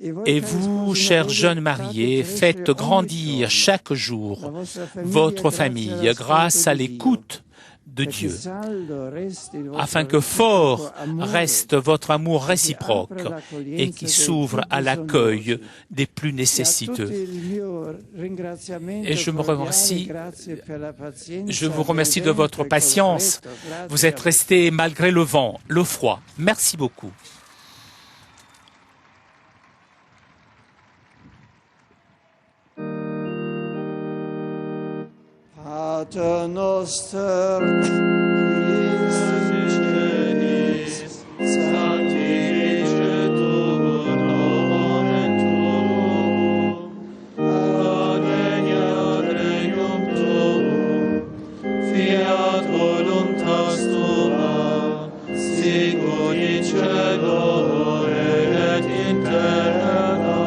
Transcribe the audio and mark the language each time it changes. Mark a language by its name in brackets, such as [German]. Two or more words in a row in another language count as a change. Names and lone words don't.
[French] Et vous, chers jeunes mariés, faites grandir chaque jour votre famille grâce à l'écoute de Dieu, afin que fort reste votre amour réciproque et qui s'ouvre à l'accueil des plus nécessiteux. Et je vous remercie de votre patience. Vous êtes restés malgré le vent, le froid. Merci beaucoup. [Latin] Pater noster, qui es in celis, sanctificetur nomen tuum, adveniat regnum tuum, fiat voluntas tua, sicut in cielo et in terra.